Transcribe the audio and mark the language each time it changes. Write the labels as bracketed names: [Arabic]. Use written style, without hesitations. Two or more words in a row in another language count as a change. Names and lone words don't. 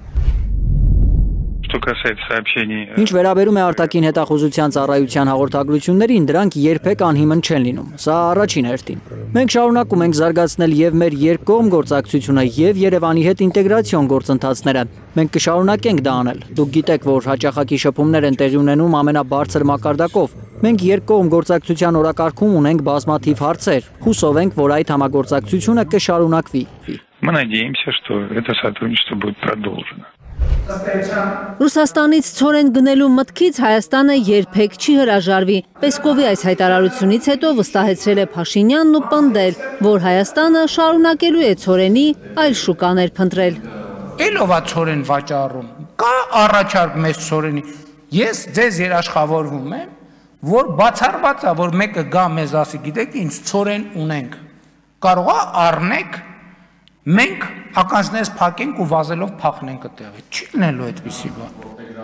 [Armenian] Ինչ վերաբերում է արտաքին հետախուզության ծառայության հաղորդագրություններին, դրանք երբեք անհիմն չեն լինում։ Սա առաջին հերթին։ Մենք շարունակում ենք զարգացնել եւ մեր երկկողմ գործակցությունը եւ Երևանի հետ ինտեգրացիոն գործընթացները։ Մենք կշարունակենք դա անել։ Դուք գիտեք, որ հաճախակի շփումներ են տեղի ունենում ամենաբարձր մակարդակով։ Մենք երկկողմ գործակցության օրակարգում ունենք բազմաթիվ հարցեր։ Հուսով ենք, որ այդ համագործակցությունը կշարունակվի։ [Russian] Мы надеемся, что это сотрудничество будет продолжено. [Armenian] Ռուսաստանից ցորեն գնելու մտքից Հայաստանը երբեք չի հրաժարվի։ Պեսկովի այս հայտարարությունից հետո վստահեցրել է Փաշինյանն ու պնդել, որ Հայաստանը շարունակելու է ցորենի այլ շուկաներ փնտրել։ Էլովա ցորեն վաճառում, կա առաջարկ մեծ ցորենի։ Ես ձեզ երաշխավորվում եմ, որ բացառված է, որ մեկը գա մեզ ասի, գիտեք ինչ ցորեն ունենք։ Կարող է առնեք, մենք ականջներս փակենք ու վազելով փախնենք այդտեղ։ Չի լինելու այդպիսի բան։